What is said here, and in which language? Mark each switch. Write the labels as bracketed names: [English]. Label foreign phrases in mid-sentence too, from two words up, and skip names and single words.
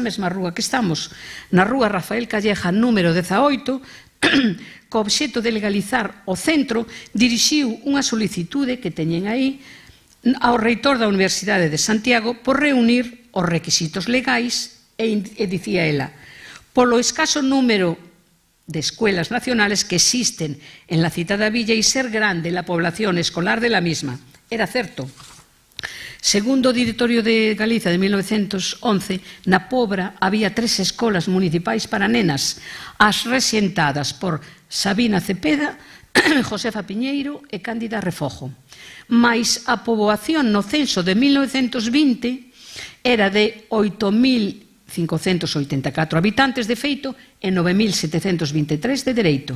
[Galician] mesma rúa que estamos, na rúa Rafael Calleja, número 18, co obxecto de legalizar o centro, dirixiu unha solicitude que teñen aí ao reitor da Universidade de Santiago por reunir os requisitos legais e dicía ela: polo escaso número de [Spanish] escuelas nacionales que existen en la citada villa y ser grande la población escolar de la misma. [Galician] Era certo. Segundo o Directorio de Galiza de 1911, na Pobra había 3 escolas municipais para nenas, as rexentadas por Sabina Cepeda, Josefa Piñeiro e Cándida Refojo. Mais a poboación no censo de 1920 era de 8.584 habitantes de feito e 9.723 de dereito.